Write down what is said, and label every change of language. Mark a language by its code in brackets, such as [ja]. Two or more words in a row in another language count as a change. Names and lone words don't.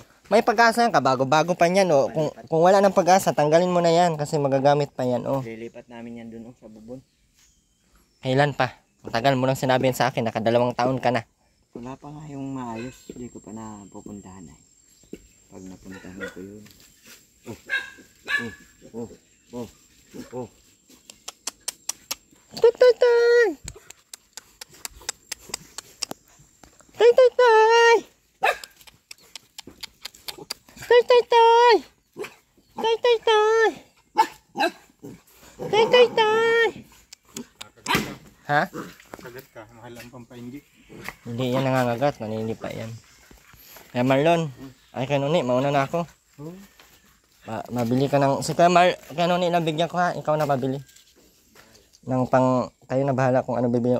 [tl] May pag-asa yan, kabago-bago pa yan, oh. Kung wala ng pag-asa, tanggalin mo na yan, kasi magagamit pa yan, oh. Lilipat namin yan dun sa bubon. Kailan pa? Matagal mo lang sinabi yan sa akin, naka2 taon ka na. Wala pa nga yung maayos. Hindi ko pa na pupuntahan eh. Pag napuntahan ko yun. Oh. Tay, tay, tay! Tay, tay, tay! Tay, tay, tay! Tay, tay, tay! Tay, tay, tay! Ha? Kagat ka, mahal ang pampainjik. Hindi yan nangangagat, naninipa yan. Kaya Marlon, ay kanuni, mauna na ako. Mabili ka ng... Si kanuni lang bigyan ko ha, ikaw na pabili. Nang pang... Kayo na bahala kung ano bibili.